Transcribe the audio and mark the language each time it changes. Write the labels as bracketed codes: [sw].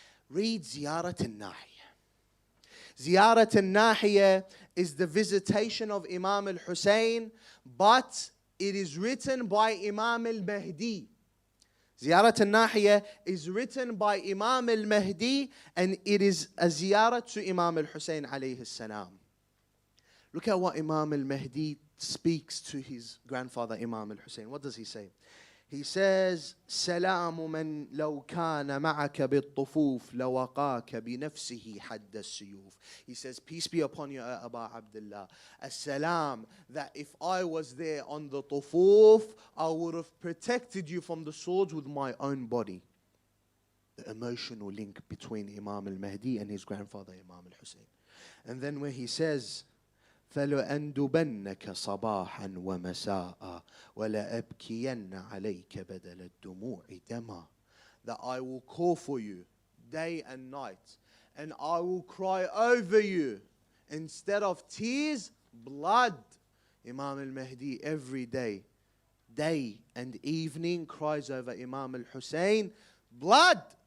[en] Read Ziyarat al-Nahiya. Ziyarat al-Nahiya is the visitation of Imam al-Hussain, but it is written by Imam al-Mahdi. Ziyarat al-Nahiya is written by Imam al-Mahdi, and it is a ziyarat to Imam al-Hussain alayhi salam. Look at what Imam al-Mahdi speaks to his grandfather Imam al-Hussain. What does he say? He says, [ar] سلام من لو كان معك بالطفوف لوقاك بنفسه حد السيوف. [en] He says, peace be upon you, Aba Abdullah. As-salam, that if I was there on the tufuf, I would have protected you from the swords with my own body. The emotional link between Imam al-Mahdi and his grandfather Imam al-Hussain. And then where he says, [ar] فلأندبنك صباحا ومساء ولأبكين عليك بدل الدموع دما. [en] That I will call for you day and night, and I will cry over you instead of tears, blood. Imam al-Mahdi every day and evening cries over Imam al-Hussain, blood.